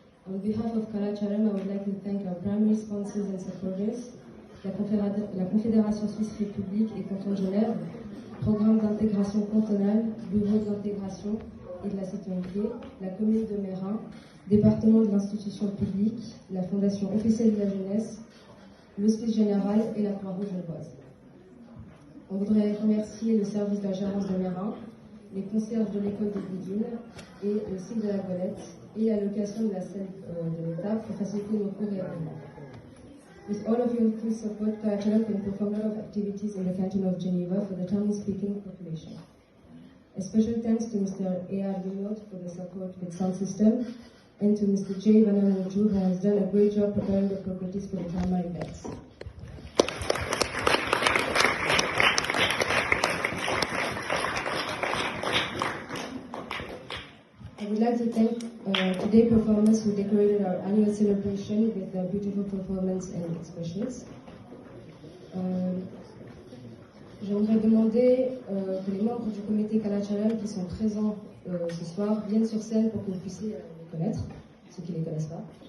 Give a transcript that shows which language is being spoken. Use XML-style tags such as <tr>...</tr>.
<en>On behalf of Kalacharam, I would like to thank our primary sponsors and supporters, la Confédération Suisse République et Canton de Genève, Programme d'intégration cantonale, Bureau d'intégration et de la citoyenneté, la commune de Mérin, Département de l'institution publique, la Fondation officielle de la jeunesse, l'Hospice général et la Croix-Rouge genevoise.</en> <fr>On voudrait remercier le service de la gérance de Mérin, les concierges de l'école de Boudine et le site de la Golette et la location de la salle de l'État pour faciliter nos cours et événements.</fr> <en>With all of your full support, Kalacharam can perform a lot of activities in the canton of Geneva for the Tamil-speaking population. A special thanks to Mr. A.R. Vinod for the support with sound system, and to Mr. J. Vanamoju, who has done a great job preparing the properties for the drama events. I would like to thank today's performers who decorated our annual celebration with their beautiful performance and expressions.</en> <fr>J'aimerais demander que les membres du comité Kalacharam qui sont présents ce soir viennent sur scène pour que vous puissiez les connaître, ceux qui ne les connaissent pas.</fr>